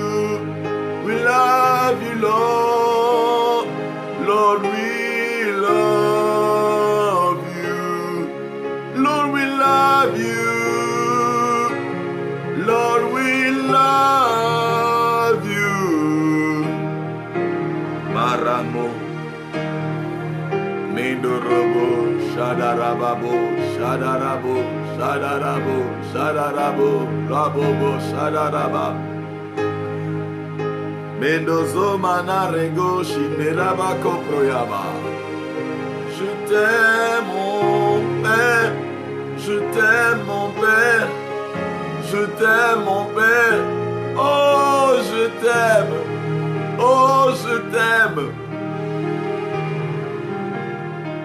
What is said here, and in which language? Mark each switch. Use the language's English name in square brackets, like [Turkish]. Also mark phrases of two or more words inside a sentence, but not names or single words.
[English] We love you, Lord. Lord, we love you. Lord, we love you. Lord, we love you. Maramo. Mendorobo, Shadarababo, Shadarabo, Shadarabo, Shadarabo, Rabobo, Shadaraba. Mendozo manarego, Shineraba Koproyaba. [French] Je t'aime, mon Père. Je t'aime, mon Père. Je t'aime, mon Père. Oh, je t'aime. Oh, je t'aime.